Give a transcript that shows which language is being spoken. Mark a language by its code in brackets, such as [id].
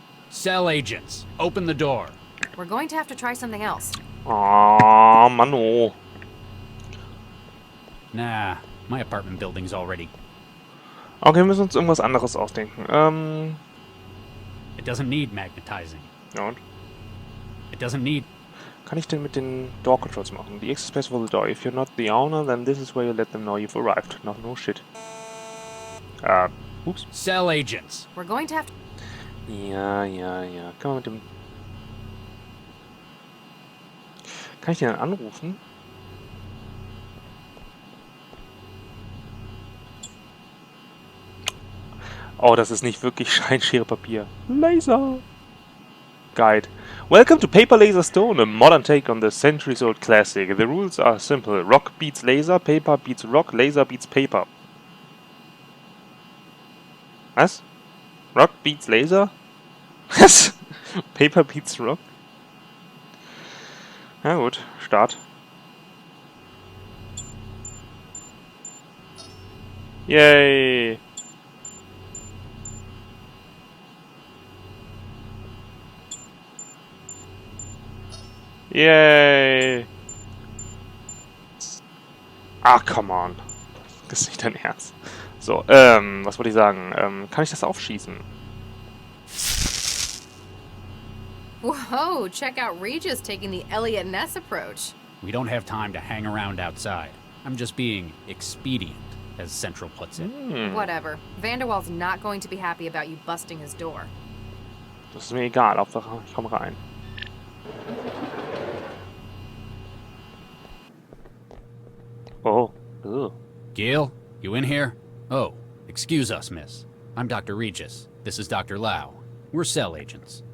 [en] Cell agents, open the door. We're going to have to try something else. [de] Oh, Mann, oh. [en] Nah, my apartment building's already... [de] Okay, wir müssen uns irgendwas anderes ausdenken. [en] It doesn't need magnetizing. [de] Ja und? [en] It doesn't need... [de] Kann ich denn mit den Door Controls machen? [en] The access space for the door. If you're not the owner, then this is where you let them know you've arrived. No shit. Ups. Cell agents. We're going to have to... [de] Ja. Kann man mit dem... Kann ich den dann anrufen? Oh, das ist nicht wirklich Scheinschere Papier. [en] Laser. Guide. Welcome to Paper Laser Stone, a modern take on the centuries-old classic. The rules are simple. Rock beats laser, paper beats rock, laser beats paper. Was? Rock beats laser? Was? Paper beats rock? [de] Na gut, Start. Yay! Yay! [en] Ah, come on. [de] Das ist nicht dein Ernst. So, was wollte ich sagen? Kann ich das aufschießen? [en] Whoa, check out Regis taking the Elliot Ness approach. We don't have time to hang around outside. I'm just being expedient, as Central puts it. Whatever. Vanderwall's not going to be happy about you busting his door. [de] Das ist mir egal, Hauptsache ich komme rein. Oh. Ugh. [en] Gil, you in here? Oh, excuse us, miss. I'm Dr. Regis. This is Dr. Lau. We're cell agents.